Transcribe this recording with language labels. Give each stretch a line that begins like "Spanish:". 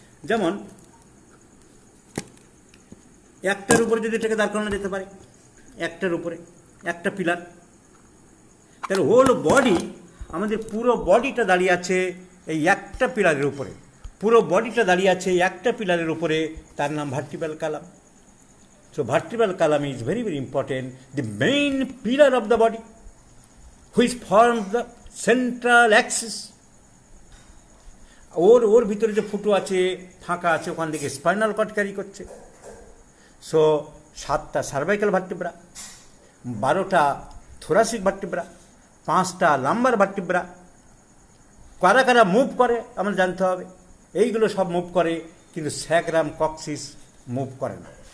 Bangla: যেমন একটার উপরে যদি এটাকে দাঁড় করানো যেতে পারে, একটার উপরে একটা পিলার, তাহলে হোল বডি, আমাদের পুরো বডিটা দাঁড়িয়ে আছে এই একটা পিলারের উপরে, পুরো বডিটা দাঁড়িয়ে আছে একটা পিলারের উপরে, তার নাম vertebral Kalam.
English: So vertebral column is very, very important, the main pillar of the body, which forms the central axis.
Bangla: ওর ভিতরে যে ফুটো আছে, ফাঁকা আছে, ওখান থেকে স্পাইনাল কর্ড ক্যারি করছে। So 7টা cervical vertebra, 12টা thoracic vertebra, 5টা লাম্বার ভার্টিব্রা। কারা কারা মুভ করে আমরা জানতে হবে। এইগুলো সব মুভ করে, কিন্তু স্যাক্রাম, কক্সিস মুভ করে না।